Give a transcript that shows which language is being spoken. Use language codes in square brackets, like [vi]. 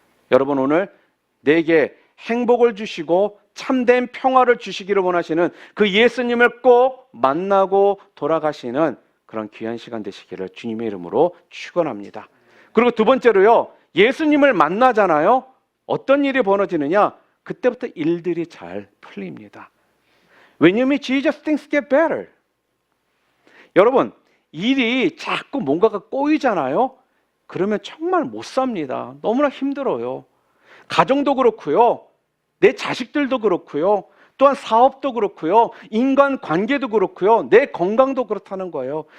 [ko] 여러분, 오늘 내게 행복을 주시고 참된 평화를 주시기를 원하시는 그 예수님을 꼭 만나고 돌아가시는 그런 귀한 시간 되시기를 주님의 이름으로 축원합니다. 그리고 두 번째로요, 예수님을 만나잖아요. 어떤 일이 벌어지느냐? 그때부터 일들이 잘 풀립니다. 왜냐하면 [en] Jesus things get better. [ko] 여러분, 일이 자꾸 뭔가가 꼬이잖아요. 그러면 정말 못 삽니다. 너무나 힘들어요. 가정도 그렇고요, 내 자식들도 그렇고요, 또한 사업도 그렇고요, 인간 관계도 그렇고요, 내 건강도 그렇다는 거예요.